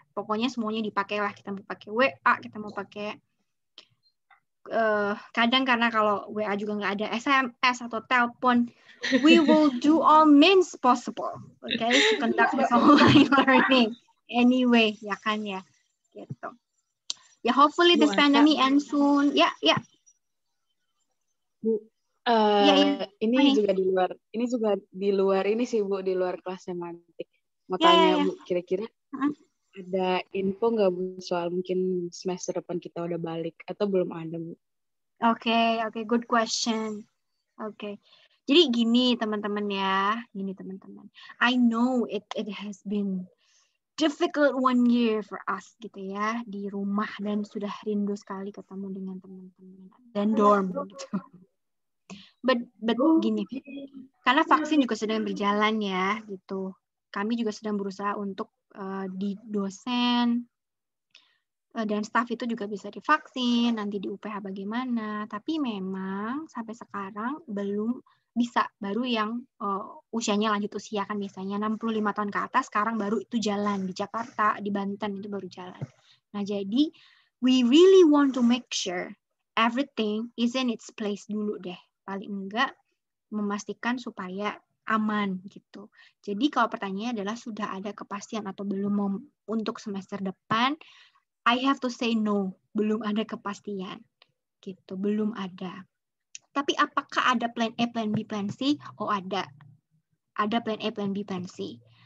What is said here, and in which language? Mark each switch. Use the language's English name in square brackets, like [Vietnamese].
[Indonesian] Pokoknya semuanya dipakai lah. Kita mau pakai WA, kita mau pakai kadang karena kalau WA juga nggak ada SMS atau telepon, [English] we will do all means possible, okay, to conduct this online learning anyway, [Indonesian] ya kan ya, gitu. [English] Ya, hopefully this pandemic ends soon. Ya. [Indonesian] Bu, ini juga di luar ini sih Bu, di luar kelas semantik. Mau tanya Bu, kira-kira ada info nggak Bu soal mungkin semester depan kita udah balik atau belum ada Bu? Oke, [English] good question. [Indonesian] Oke. Jadi gini teman-teman ya, [English] I know it has been difficult 1 year for us [Indonesian] gitu ya, di rumah, dan sudah rindu sekali ketemu dengan teman-teman dan dorm gitu. [English] But [Indonesian] gini, karena vaksin juga sedang berjalan ya gitu. Kami juga sedang berusaha untuk di dosen dan staf itu juga bisa divaksin, nanti di UPH bagaimana. Tapi memang sampai sekarang belum bisa, baru yang usianya lanjut usia kan biasanya 65 tahun ke atas, sekarang baru itu jalan. Di Jakarta, di Banten itu baru jalan. Nah jadi, [English] we really want to make sure everything is in its place [Indonesian] dulu deh. Paling enggak memastikan supaya aman gitu. Jadi kalau pertanyaannya adalah sudah ada kepastian atau belum untuk semester depan, [English] I have to say no, [Indonesian] belum ada kepastian gitu, belum ada. Tapi apakah ada plan A, plan B, plan C? Oh ada plan A, plan B, plan C.